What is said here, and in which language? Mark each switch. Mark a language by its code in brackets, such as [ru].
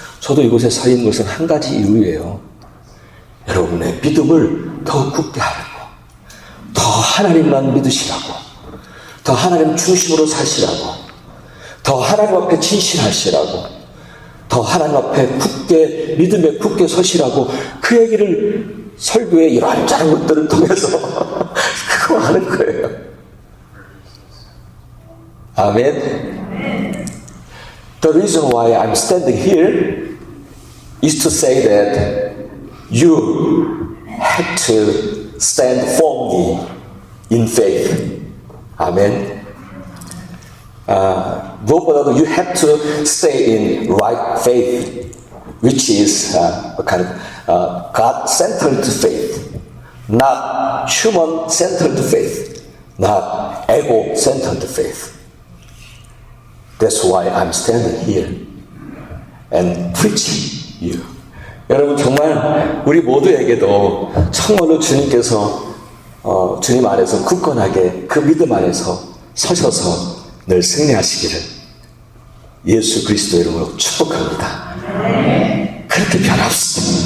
[ko] 저도 이곳에 서 있는 것은 한 가지 이유예요. 여러분의 믿음을 더 굳게 하려고, 더 하나님만 믿으시라고, 더 하나님 중심으로 사시라고, 더 하나님 앞에 진실하시라고, 더 하나님 앞에 굳게, 믿음에 굳게 서시라고, 그 얘기를 설교의 이런저런 것들을 통해서 그거 하는 거예요. 아멘. [en] The reason why I'm standing here is to say that you have to stand firmly in faith. [ko] 아멘. 무엇보다도 [en] you have to stay in right faith, which is a kind of God-centered faith, not human-centered faith, not ego-centered faith. That's why I'm standing here and preaching you. [ko] 여러분, 정말 우리 모두에게도 정말로 주님께서 주님 안에서 굳건하게 그 믿음 안에서 서셔서 늘 승리하시기를 예수 그리스도 이름으로 축복합니다. 그렇게 변합시다.